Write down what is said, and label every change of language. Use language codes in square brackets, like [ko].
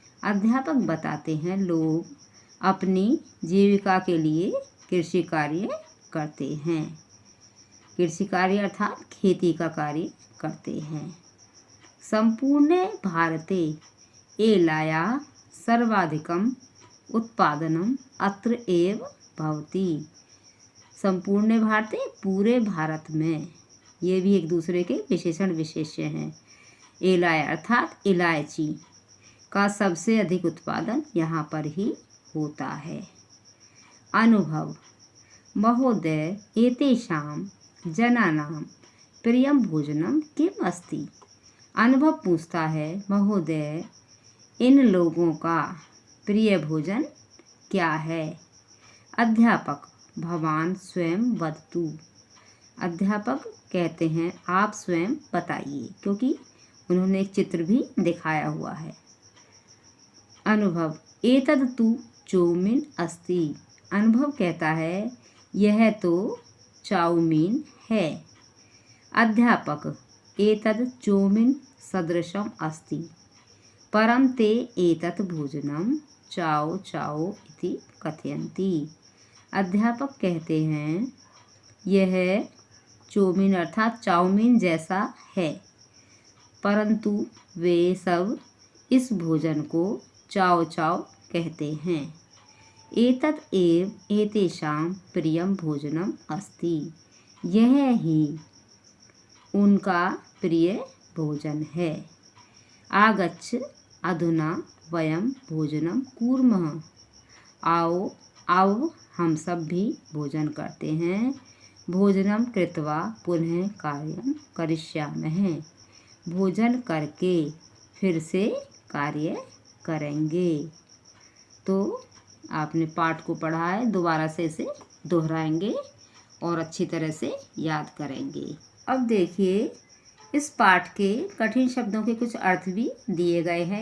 [hi] अध्यापक बताते हैं, लोग अपनी जीविका के लिए कृषि कार्य करते हैं। कृषि कार्य अर्थात खेती का कार्य करते हैं। [sa] संपूर्णे भारते एलायाः सर्वाधिकम् उत्पादनम अत्र एव भवति। [hi] संपूर्ण भारते, पूरे भारत में, ये भी एक दूसरे के विशेषण विशेष्य हैं। एलाय अर्थात इलायची का सबसे अधिक उत्पादन यहाँ पर ही होता है। [sa] अनुभव, महोदय एतेषां जनानां प्रियं भोजनं किम् अस्ति? [hi] अनुभव पूछता है, महोदय इन लोगों का प्रिय भोजन क्या है? अध्यापक, [sa] भवान स्वयं वदतु। [hi] अध्यापक कहते हैं, आप स्वयं बताइए, क्योंकि उन्होंने एक चित्र भी दिखाया हुआ है। [sa] अनुभव, एतद् तु चौमीन अस्ति। [hi] अनुभव कहता है, यह तो चाउमीन है। [sa] अध्यापक, एतद् चौमीन सदृशम् अस्ति परं ते एतत् भोजनं चाओ चाओ इति कथयन्ति। [hi] अध्यापक कहते हैं, यह चौमीन अर्थात चाउमीन जैसा है, परंतु वे सब इस भोजन को चाओ चाओ कहते हैं। [sa] एतत् एव एतेषां प्रियं भोजनम् अस्ति। [hi] यह ही उनका प्रिय भोजन है। [sa] आगच्छ अधुना वयं भोजनं कुर्मः। [hi] आओ अब हम सब भी भोजन करते हैं। [sa] भोजनं कृत्वा पुनः कार्यं करिष्यामः। [hi] भोजन करके फिर से कार्य करेंगे। तो आपने पाठ को पढ़ा है, दोबारा से इसे दोहराएंगे और अच्छी तरह से याद करेंगे। अब देखिए, इस पाठ के कठिन शब्दों के कुछ अर्थ भी दिए गए हैं।